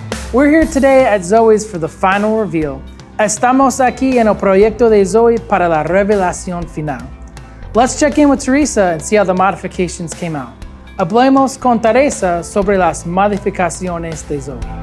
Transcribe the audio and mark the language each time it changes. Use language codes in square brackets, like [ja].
[en] We're here today at Zoey's for the final reveal. [es] Estamos aquí en el proyecto de Zoey para la revelación final. [en] Let's check in with Teresa and see how the modifications came out. [es] Hablemos con Teresa sobre las modificaciones de Zoey.